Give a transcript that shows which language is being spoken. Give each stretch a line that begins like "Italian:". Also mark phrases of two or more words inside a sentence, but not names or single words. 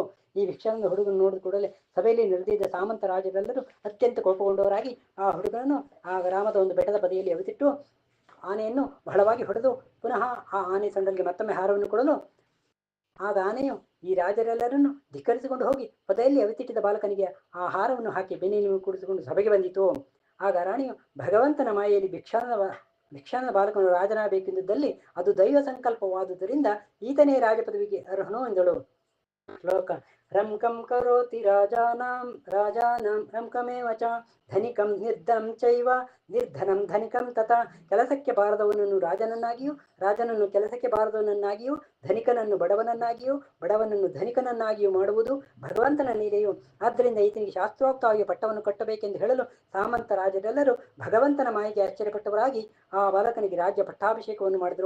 Kannada: ಈ ಭಿಕ್ಷಾಂಗ ಹುಡುಗನು ನೋಡಿದ ಕೂಡಲೇ ಸಭೆಯಲ್ಲಿ ನೆರೆದಿದ್ದ ಸಾಮಂತ ರಾಜರೆಲ್ಲರೂ ಅತ್ಯಂತ ಕೋಪಗೊಂಡವರಾಗಿ ಆ ಹುಡುಗನನ್ನು ಆ ಗ್ರಾಮದ ಒಂದು ಬೆಟ್ಟದ ಬದಿಯಲ್ಲಿ ಅವಿತಿಟ್ಟು ಆನೆಯನ್ನು ಬಹಳವಾಗಿ ಹೊಡೆದು ಪುನಃ ಆ ಆನೆ ಸೊಂಡಲಿಗೆ ಮತ್ತೊಮ್ಮೆ ಹಾರವನ್ನು ಕೊಡಲು ಆಗ ಆನೆಯು ಈ ರಾಜರೆಲ್ಲರನ್ನು ಧಿಕ್ಕರಿಸಿಕೊಂಡು ಹೋಗಿ ಪೊದೆಯಲ್ಲಿ ಅವಿತಿಟ್ಟಿದ್ದ ಬಾಲಕನಿಗೆ ಆ ಹಾರವನ್ನು ಹಾಕಿ ಬೆನ್ನಿನ ಕೂಡಿಸಿಕೊಂಡು ಸಭೆಗೆ ಬಂದಿತು. ಆಗ ರಾಣಿಯು ಭಗವಂತನ ಮಾಯೆಯಲ್ಲಿ ಭಿಕ್ಷಾನದ ಬಾಲಕನು ರಾಜನಾಗಬೇಕೆಂದಿದ್ದಲ್ಲಿ ಅದು ದೈವ ಸಂಕಲ್ಪವಾದುದರಿಂದ ಈತನೇ ರಾಜ ಪದವಿಗೆ ಅರ್ಹನು ಎಂದಳು. ಶ್ಲೋಕ.
Sanskrit: ರಂ ಕಂ ಕರೋತಿ ರಾಜಾನಾಂ ರಂ ಕಮೇವ ಚ ಧನಿಕಂ ನಿರ್ಧನಂ ಚೈವ ನಿರ್ಧನಂ ಧನಿಕಂ ತಥಾ.
Kannada: ಕೆಲಸಕ್ಕೆ ಬಾರದವನನ್ನು ರಾಜನನ್ನಾಗಿಯೂ ರಾಜನನ್ನು ಕೆಲಸಕ್ಕೆ ಬಾರದವನನ್ನಾಗಿಯೂ ಧನಿಕನನ್ನು ಬಡವನನ್ನಾಗಿಯೂ ಬಡವನನ್ನು ಧನಿಕನನ್ನಾಗಿಯೂ ಮಾಡುವುದು ಭಗವಂತನ ಲೀಲೆಯು. ಆದ್ದರಿಂದ ಈತನಿಗೆ ಶಾಸ್ತ್ರೋಕ್ತವಾಗಿ ಪಟ್ಟವನ್ನು ಕಟ್ಟಬೇಕೆಂದು ಹೇಳಲು ಸಾಮಂತ ರಾಜರೆಲ್ಲರೂ ಭಗವಂತನ ಮಾಯಿಗೆ ಆಶ್ಚರ್ಯಪಟ್ಟವರಾಗಿ ಆ ಬಾಲಕನಿಗೆ ರಾಜ್ಯ ಪಟ್ಟಾಭಿಷೇಕವನ್ನು ಮಾಡಿದರು.